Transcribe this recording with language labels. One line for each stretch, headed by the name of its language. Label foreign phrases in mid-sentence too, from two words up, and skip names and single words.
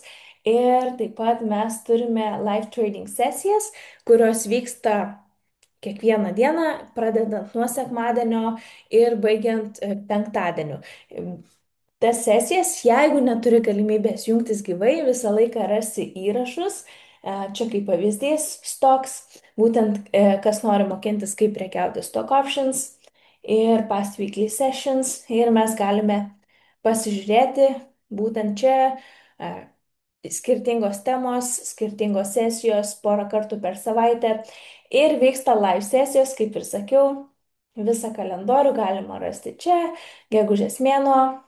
Lithuanian: Ir taip pat mes turime
English: live trading
Lithuanian: sesijas, kurios vyksta kiekvieną dieną, pradedant nuo sekmadienio ir baigiant penktadieniu. Tas sesijas, jeigu neturi galimybės jungtis gyvai, visą laiką rasi įrašus. Čia kaip pavyzdys, stocks, būtent kas nori mokintis, kaip prekiauti
English: stock options
Lithuanian: ir
English: past weekly sessions.
Lithuanian: Ir mes galime pasižiūrėti būtent čia skirtingos temos, skirtingos sesijos porą kartų per savaitę. Ir vyksta live sesijos, kaip ir sakiau, visą kalendorių galima rasti čia, gegužės mėnuo.